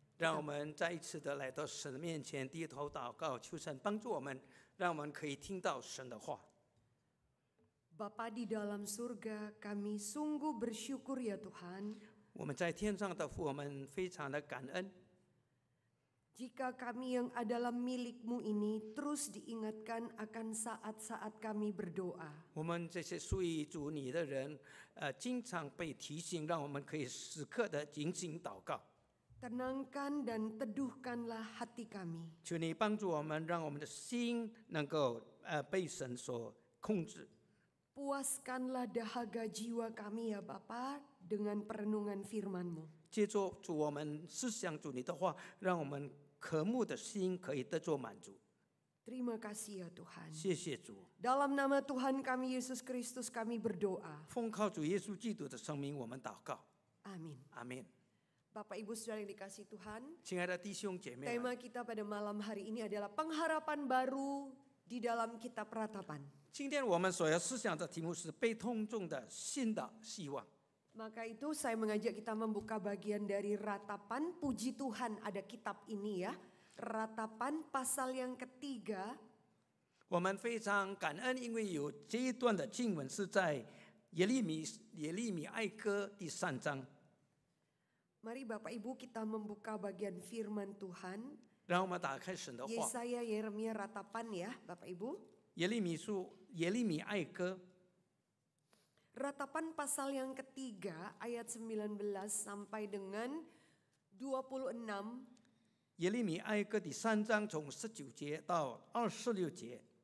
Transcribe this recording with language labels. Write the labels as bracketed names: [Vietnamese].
[Chinese] 让我们再一次的来到神的面前，低头祷告，求神帮助我们，让我们可以听到神的话。 [Indonesian] Bapa di dalam surga, kami sungguh bersyukur ya Tuhan. [Chinese] 我们在天上的父，我们非常的感恩。 [Indonesian] Jika kami yang adalah milik-Mu ini terus diingatkan akan saat-saat kami berdoa. [Chinese] 我们这些属于主你的人，经常被提醒，让我们可以时刻的警醒祷告。 [Indonesian] Tenangkan dan teduhkanlah hati kami. [Chinese] 求你帮助我们，让我们的心能够被神所控制。 [Indonesian] Puaskanlah dahaga jiwa kami ya Bapa dengan perenungan firman-Mu. [Chinese] 借助主我们思想主你的话，让我们渴慕的心可以得着满足。 [Indonesian] Terima kasih ya Tuhan. [Chinese] 谢谢主。 [Indonesian] Dalam nama Tuhan kami Yesus Kristus kami berdoa. [Chinese] 奉靠主耶稣基督的生命，我们祷告。 [Indonesian] Amin. [Chinese] 阿门。 [Indonesian] Bapak Ibu Saudara yang dikasih Tuhan, [Chinese] 亲爱的弟兄姐妹们， [Indonesian] tema kita pada malam hari ini adalah pengharapan baru di dalam kitab Ratapan. [Chinese] 今天我们所要思想的题目是被通中的新的希望。 [Indonesian] Maka itu saya mengajak kita membuka bagian dari Ratapan. Puji Tuhan ada kitab ini ya. Ratapan pasal yang ketiga. [Chinese] 我们非常感恩，因为有这一段的经文是在耶利米哀歌第3章。 [Indonesian] Mari Bapak Ibu kita membuka bagian firman Tuhan. [Chinese] 让我们打开神的话， [Indonesian] Yesaya, Yeremia, Ratapan ya Bapak Ibu. [Chinese] 耶利米哀歌 [Indonesian] Ratapan pasal yang ketiga ayat 19 sampai dengan 26. [Chinese] 耶利米哀歌第3章从19节到26节。